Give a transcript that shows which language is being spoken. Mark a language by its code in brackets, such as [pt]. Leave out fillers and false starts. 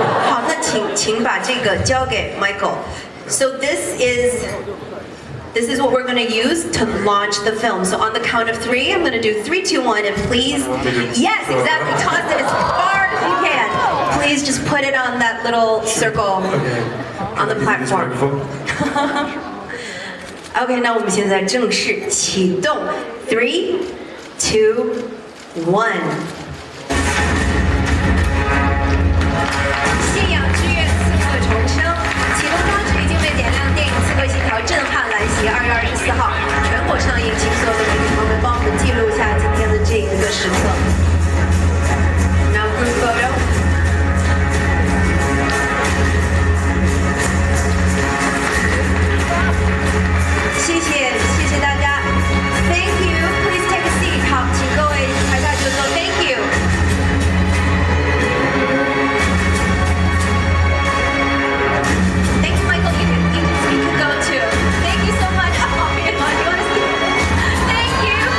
[zh] 好，那请把这个交给 Michael. [en] So this is what we're going to use to launch the film. So on the count of 3, I'm going to do 3, 2, 1, and please, yes, exactly, toss it as far as you can. Please just put it on that little circle on the platform. [zh] OK， 那我们现在正式启动 ，3, 2, 1。信仰之月，刺客重生，启动装置已经被点亮，电影《刺客信条》震撼来袭，2月24号全国上映，请所有的媒体朋友们帮我们记录一下今天的这一个时刻。 [en] Now group photo。 [zh] 谢谢大家 ， [en] Thank you. Please take a seat. [zh] 好，请各位台下就坐 ， [en] Thank you. Thank you, Michael. You can go too. Thank you so much. Oh, you want to see? Thank you.